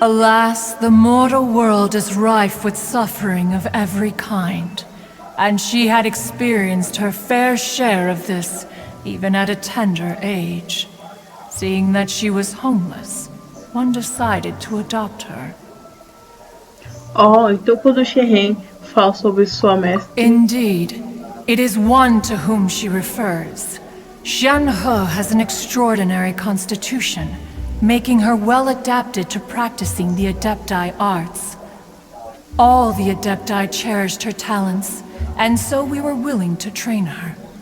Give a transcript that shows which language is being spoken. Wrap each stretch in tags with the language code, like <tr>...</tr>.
<en>Alas, the mortal world is rife with suffering of every kind. And she had experienced her fair share of this, even at a tender age. Seeing that she was homeless, one decided to adopt her.</en> <pt>Oh, então quando Shenhe fala sobre sua mestra...</pt> <en>Indeed. It is one to whom she refers. Shenhe has an extraordinary constitution, making her well adapted to practicing the Adepti arts. All the Adepti cherished her talents, and so we were willing to train her.</en>